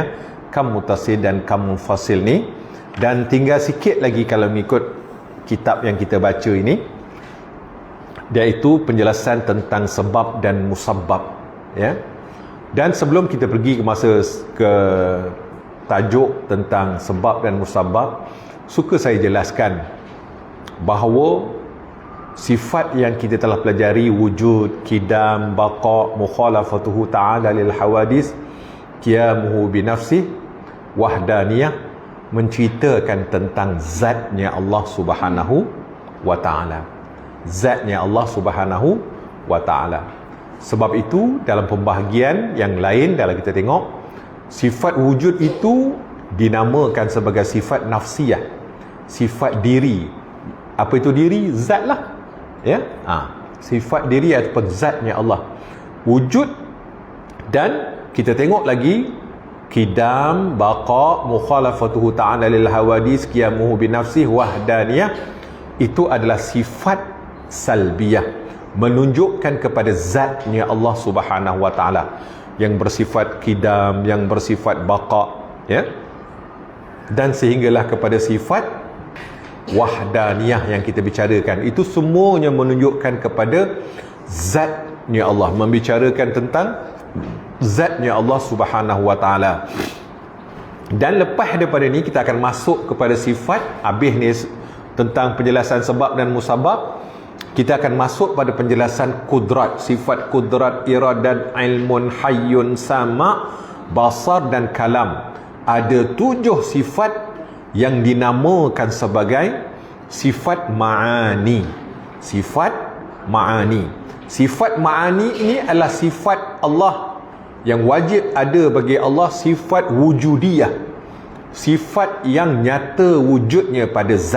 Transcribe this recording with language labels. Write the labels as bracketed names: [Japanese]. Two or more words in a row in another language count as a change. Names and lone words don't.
[Malay] Kam muttasil dan kam munfasil ni, dan tinggal sikit lagi kalau mengikut kitab yang kita baca ini, iaitu penjelasan tentang sebab dan musabbab, ya. Dan sebelum kita pergi ke tajuk tentang sebab dan musabbab, suka saya jelaskan bahawa sifat yang kita telah pelajari, [Arabic] وجود، قدم، بقاء، مخالفته تعالى للحوادث، قيامه بنفسه, [Malay] wahdaniyah, menceritakan tentang zatnya Allah [Arabic] سبحانه وتعالى. [Malay] Zatnya Allah [Arabic] سبحانه وتعالى. [Malay] Sebab itu dalam pembahagian yang lain, dalam kita tengok, sifat wujud itu dinamakan sebagai sifat nafsiyah, sifat diri. Apa itu diri? Zat lah, ya. Sifat diri ataupun zatnya Allah, wujud. Dan kita tengok lagi qidam, baqa, [Arabic] مخالفته تعالى للحوادث، قيامه بنفسه, [Malay] wahdaniyah, itu adalah sifat salbiyah, menunjukkan kepada zatnya Allah [Arabic] سبحانه وتعالى, [Malay] yang bersifat qidam, yang bersifat baqa, ya. Dan sehinggalah kepada sifat wahdaniyah yang kita bicarakan. Itu semuanya menunjukkan kepada zatnya Allah, membicarakan tentang zatnya Allah [Arabic] سبحانه وتعالى. [Malay] Dan lepas daripada ni kita akan masuk kepada sifat, habis ni tentang penjelasan sebab dan musabab. kita akan masuk pada penjelasan kudrat, sifat kudrat, iradat, ilmun, hayyun, sama, basar dan kalam. Ada 7 sifat yang dinamakan sebagai sifat ma'ani. Sifat ma'ani. Sifat ma'ani ini adalah sifat Allah yang wajib ada bagi Allah, sifat wujudiyah, sifat yang nyata wujudnya pada zat.